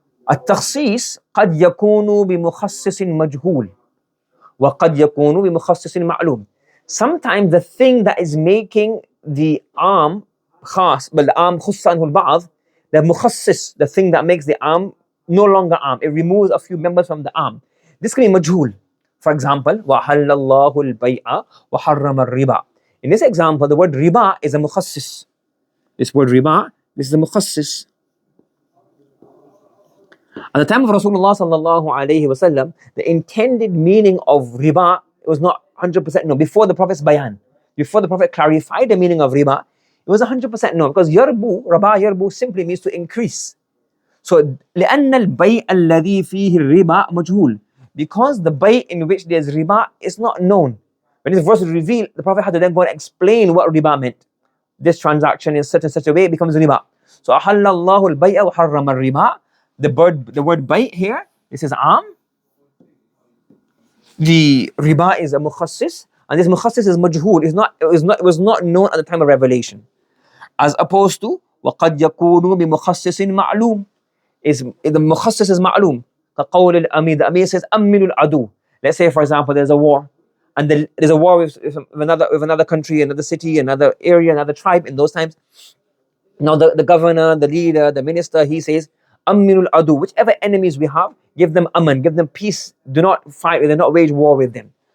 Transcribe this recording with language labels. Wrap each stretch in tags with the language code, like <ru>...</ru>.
<ar>التخصيص قد يكون بمخصص مجهول وقد يكون بمخصص معلوم.</ar> <en>Sometimes the thing that is making the arm khas, but the arm</en> <ar>خص عنه البعض,</ar> <en>the مخصص, the thing that makes the arm no longer arm, it removes a few members from the arm. This can be majhul. For example,</en> <ar>وَحَلَّ اللَّهُ الْبَيْعَ وَحَرَّمَ الرِّبَى.</ar> <en>In this example, the word riba is a mukhassis. This word riba, this is a mukhassis. At the time of Rasulullah sallallahu alayhi wasallam, the intended meaning of riba was not 100% known. Before the Prophet's bayan, before the Prophet clarified the meaning of riba, it was 100% known, because raba yarbu simply means to increase. So</en> <ar>لأن البيع الذي فيه الربا مجهول,</ar> <en>because the bay in which there's riba is not known. When this verse was revealed, the Prophet had to then go and explain what riba meant. This transaction in such a way, it becomes riba. So</en> <ar>أحل الله البيع وحرم الربا.</ar> <en>The word bay here, this is am. The riba is a mukhassis, and this mukhassis is majhul. It was not known at the time of revelation. As opposed to</en> <ar>وقد يكون بمخصص معلوم.</ar> <en>The mukhassis is ma'loom.</en> <ar>كقول الأمير,</ar> <en>the Amir says</en> <ar>أمن العدو.</ar> <en>Let's say, for example, there's a war, and there's a war with another country, another city, another area, another tribe in those times. Now the governor, the leader, the minister, he says</en> <ar>أمن العدو.</ar> <en>Whichever enemies we have, give them aman, give them peace. Do not fight with them, not wage war with them.</en>